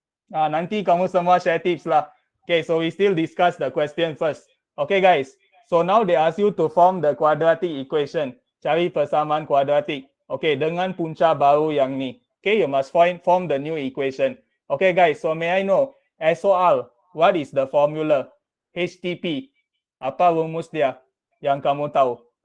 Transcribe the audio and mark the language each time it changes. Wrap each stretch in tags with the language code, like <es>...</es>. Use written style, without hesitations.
<ms>Nanti kamu semua share tips lah.</ms> <en>Okay, so we still discuss the question first. Okay guys, so now they ask you to form the quadratic equation.</en> <ms>Cari persamaan kuadratik. Okay, dengan punca baru yang ni.</ms> <en>Okay, you must form the new equation. Okay guys, so may I know, SOR, what is the formula?</en> <ms>HTP, apa rumus dia yang kamu tahu?</ms>